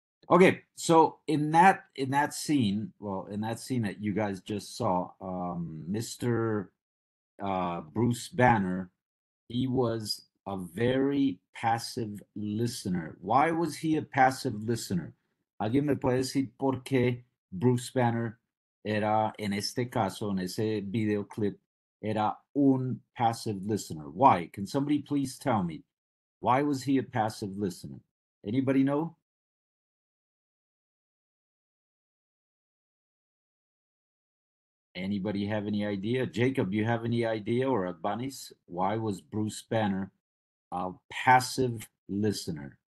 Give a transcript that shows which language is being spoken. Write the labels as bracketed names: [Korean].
[English] Okay, so in that scene, in that scene that you guys just saw, Mr. Bruce Banner, he was a very passive listener. Why was he a passive listener? [Spanish] ¿Alguien me puede decir por qué Bruce Banner era, en este caso, en ese videoclip, era un [English] passive listener? Why? Can somebody please tell me? Why was he a passive listener? Anybody know? Anybody have any idea? Jacob, you have any idea, or Abanis? Why was Bruce Banner a passive listener?